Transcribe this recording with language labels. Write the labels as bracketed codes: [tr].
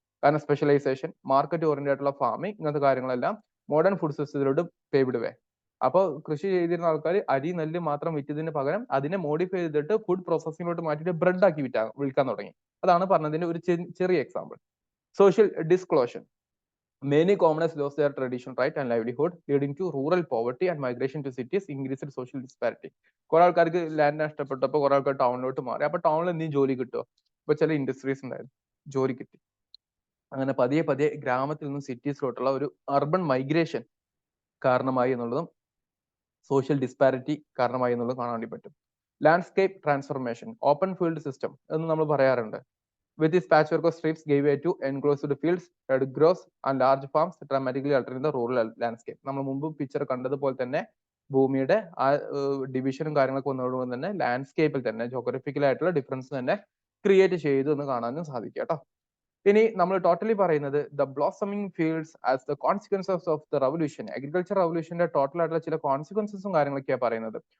[ml] കാരണം specialisation, market oriented ആയിട്ടുള്ള farming, ഇങ്ങനത്തെ കാര്യങ്ങളെല്ലാം മോഡേൺ ഫുഡ് സിസ്റ്റത്തിലോട്ട് പേവ്ഡ് വേ. അപ്പോൾ കൃഷി ചെയ്തിരുന്ന ആൾക്കാർ അരി നെല്ല് മാത്രം വിറ്റതിന് പകരം അതിനെ മോഡിഫൈ ചെയ്തിട്ട് ഫുഡ് പ്രോസസ്സിംഗിലോട്ട് മാറ്റിയിട്ട് ബ്രെഡ് ആക്കി വിൽക്കാൻ തുടങ്ങി. അതാണ് പറഞ്ഞതിന്റെ ഒരു ചെറിയ example. [en] Social dislocation. Many commoners lost their traditional right and livelihood, leading to rural poverty and migration to cities, increased social disparity. [ml] കുറെ ആൾക്കാർക്ക് ലാൻഡ് നഷ്ടപ്പെട്ടപ്പോൾ കുറെ ആൾക്കാർ ടൗണിലോട്ട് മാറി. അപ്പൊ ടൗണിൽ എന്തെങ്കിലും ജോലി കിട്ടുമോ? ഇപ്പൊ ചില ഇൻഡസ്ട്രീസ് ഉണ്ടായിരുന്നു, ജോലി കിട്ടി. അങ്ങനെ പതിയെ പതിയെ ഗ്രാമത്തിൽ നിന്നും സിറ്റീസിലോട്ടുള്ള ഒരു അർബൻ മൈഗ്രേഷൻ കാരണമായി എന്നുള്ളതും സോഷ്യൽ ഡിസ്പാരിറ്റി കാരണമായി എന്നുള്ളതും കാണാൻ വേണ്ടി പറ്റും. Landscape transformation, open field system എന്ന് നമ്മൾ പറയാറുണ്ട്. [en] With this patchwork of strips gave way to enclosed fields, hedgerows and large farms, dramatically altering the rural landscape. [ml] നമ്മൾ മുമ്പ് പിക്ചർ കണ്ടതുപോലെ തന്നെ ഭൂമിയുടെ ആ ഡിവിഷനും കാര്യങ്ങളൊക്കെ വന്നതോടുകൂടി തന്നെ ലാൻഡ്സ്കേപ്പിൽ തന്നെ ജോഗ്രഫിക്കൽ ആയിട്ടുള്ള ഡിഫറൻസ് തന്നെ ക്രിയേറ്റ് ചെയ്തു എന്ന് കാണാനും സാധിക്കും കേട്ടോ. ഇനി നമ്മൾ ടോട്ടലി പറയുന്നത് [en] The blossoming fields as the consequences of the revolution. [ml] Agriculture റവല്യൂഷന്റെ total ആയിട്ടുള്ള ചില കോൺസിക്വൻസസും കാര്യങ്ങളൊക്കെയാണ് പറയുന്നത്.